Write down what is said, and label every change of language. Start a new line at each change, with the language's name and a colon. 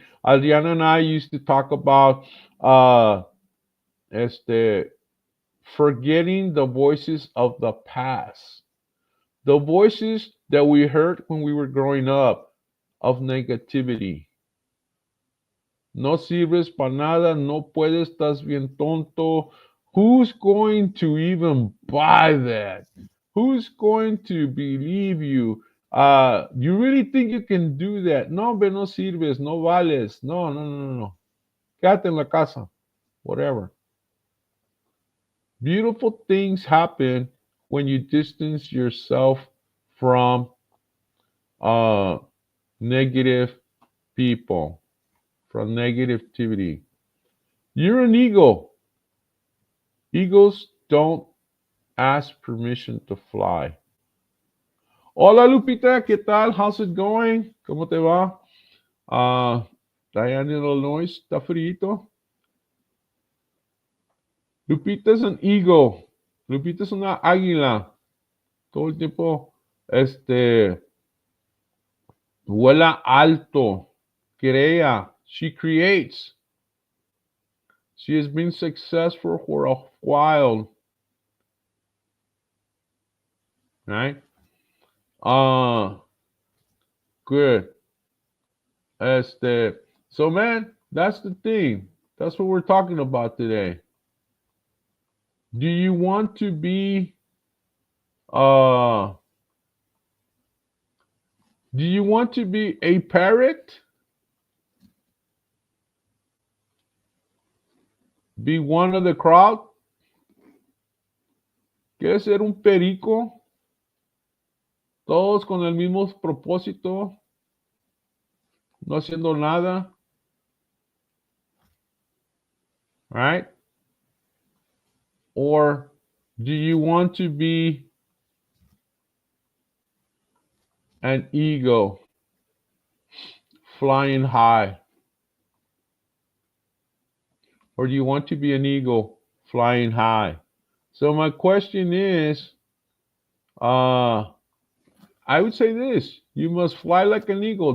English: Adriana and I used to talk about uh este forgetting the voices of the past, the voices that we heard when we were growing up of negativity.
Spanish: No sirves para nada, no puedes, estás bien tonto.
English: Who's going to even buy that? Who's going to believe you? You really think you can do that?
Spanish: No, hombre, no sirves, no vales. No, no, no, no, no. Quédate en la casa,
English: whatever. Beautiful things happen when you distance yourself from uh, negative people, from negativity. You're an eagle. Eagles don't ask permission to fly.
Spanish: Hola Lupita, ¿qué tal?
English: How's it going?
Spanish: ¿Cómo te va? Diane, Illinois, está frito. Lupita es un eagle. Lupita es una águila. Todo el tiempo, vuela alto. Crea.
English: She creates. She has been successful for a while. Right? Good. So man, that's the thing. That's what we're talking about today. Do you want to be uh do you want to be a parrot? Be one of the crowd?
Spanish: ¿Quieres ser un perico? Todos con el mismo propósito, no haciendo nada,
English: right? Or do you want to be an eagle flying high? Or do you want to be an eagle flying high? So my question is, I would say this: you must fly like an eagle.